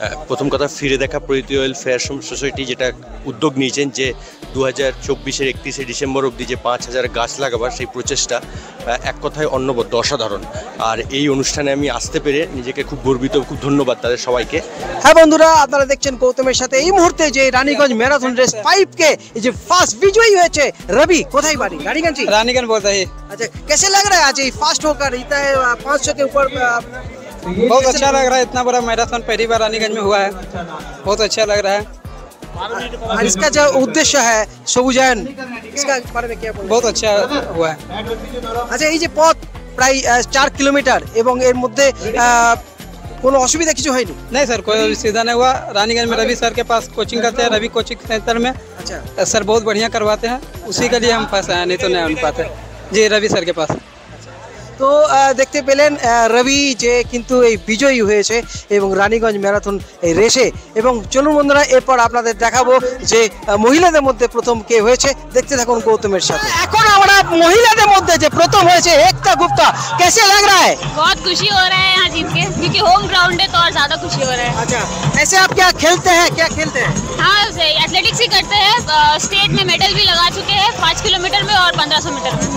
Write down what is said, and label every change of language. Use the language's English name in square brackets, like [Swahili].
[Bangla] প্রথম কথা, ফিরে দেখা প্রীতি ওয়েলফেয়ার সোসাইটি যেটা উদ্যোগ নিয়েছেন যে 2024-এর 31শে ডিসেম্বর অবধি যে 5000 গাছ লাগাবার সেই প্রচেষ্টা এক কথায় অনবদ্য, অসাধারণ। আর এই অনুষ্ঠানে আমি আসতে পেরে নিজেকে খুব গর্বিত, খুব ধন্যবাদ তাদের সবাইকে। হ্যাঁ বন্ধুরা, আপনারা দেখছেন গৌতমের সাথে এই মুহূর্তে যে রানীগঞ্জ ম্যারাথন রেস 5K এই যে ফার্স্ট বিজয়ী হয়েছে রবি। কোথায় বাড়ি? রানীগঞ্জ। [Hindi] रानीगंज बोलता है। अच्छा, कैसे लग रहा है आज ये फास्ट होकर इतना 500 के ऊपर? बहुत अच्छा लग रहा है, इतना बड़ा मैराथन पहली बार रानीगंज में हुआ है, बहुत अच्छा लग रहा है। और इसका जो उद्देश्य है सबुजायन, इसका बारे में क्या बोलবেন? बहुत अच्छा हुआ है। [Bangla] আচ্ছা, এই যে পথ প্রায় 4 কিলোমিটার এবং এর মধ্যে কোনো অসুবিধা কিছু হয়নি? [Hindi] नहीं सर, कोई सीधा नहीं हुआ। रानीगंज में रवि सर के पास कोचिंग करते हैं, रवि कोचिंग सेंटर में। अच्छा, सर बहुत बढ़िया करवाते हैं, उसी के लिए हम पास आए, नहीं तो नहीं आन पाते जी रवि सर के पास। [Bangla] তো দেখতে পেলেন রবি যে কিন্তু এই বিজয়ী হয়েছে এবং রানীগঞ্জ ম্যারাথন এই রেসে। এবং চলুন বন্ধুরা, এরপর আপনাদের দেখাবো যে মহিলাদের মধ্যে প্রথম কে হয়েছে। দেখতে থাকুন গৌতমের সাথে। এখন আমরা মহিলাদের মধ্যে যে প্রথম হয়েছে एकता गुप्ता, [Hindi] कैसे लग रहा है? बहुत खुशी हो रहा है यहाँ जीत के, क्योंकि होम ग्राउंड है तो और ज्यादा खुशी हो रहा है। अच्छा, ऐसे आप क्या खेलते हैं, क्या खेलते हैं? हाँ, एथलेटिक्स ही करते हैं, स्टेट में मेडल भी लगा चुके हैं 5 किलोमीटर में और 1500 मीटर में।